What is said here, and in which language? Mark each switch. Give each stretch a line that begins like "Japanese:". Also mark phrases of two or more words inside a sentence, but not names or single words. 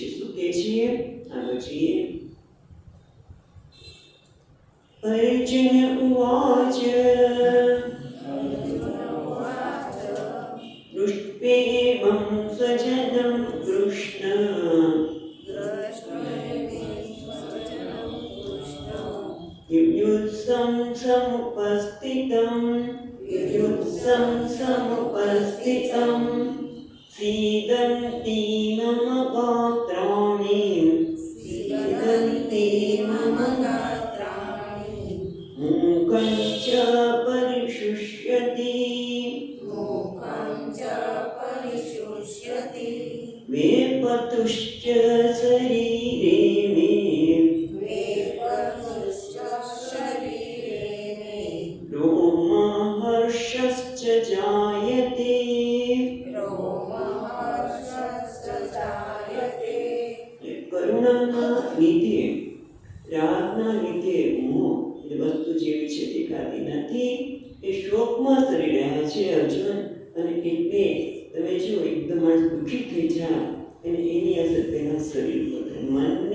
Gujarati: શું કહે છે આગળ જોઈએ.
Sanskrit: अर्जुन उवाच दृष्ट्वेमं स्वजनं कृष्ण युयुत्सुं समुपस्थितं सीदन्ति मम गात्राणि मूकं च परिशुष्यति वेपतुश्च शरीरे मे रोमहर्षश्च जायते
Gujarati: કરુણાના લીધે રાગના લીધે મોહ એ વસ્તુ જેવી છે દેખાતી નથી. એ શોકમાં કરી રહ્યા છે અર્જુન. અને એટલે તમે જો એકદમ માણસ દુઃખી થઈ જાય અને એની અસર તેના શરીર પર થાય.